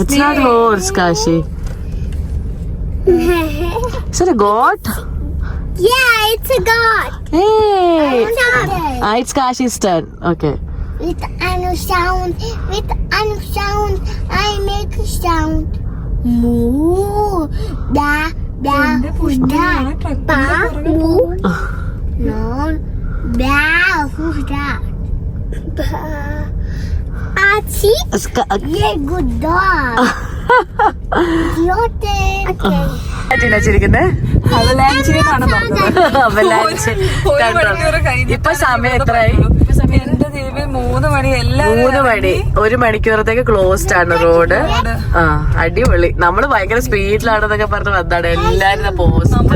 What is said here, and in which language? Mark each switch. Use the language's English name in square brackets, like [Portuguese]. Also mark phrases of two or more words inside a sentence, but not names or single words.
[English] It's not horse, Kashi. Is it a goat? Yeah, it's a god. Hey! Sound. It's Kashi's turn. Okay. With Anu sound, I make a sound. Moo, da, da, da, ba, moo. No, da, who's that? Ba. Achi, yeah, good dog. Idiote. Okay. [Malayalam] ചിരിക്കുന്നേ അവലാഞ്ചിനെ കാണാൻ അവലാഞ്ച് ഇപ്പൊ സമയം എത്രയായി? എന്റെ ദേവി 3 മണി എല്ലാം 3 മണി. 1 മണിക്കൂറത്തേക്ക് ക്ലോസ്ഡ് ആണ് റോഡ്. ആ അടിപൊളി. നമ്മള് ഭയങ്കര സ്പീഡിലാണെന്നൊക്കെ പറഞ്ഞ് വന്നാണ് എല്ലാരും പോസ്റ്റ്.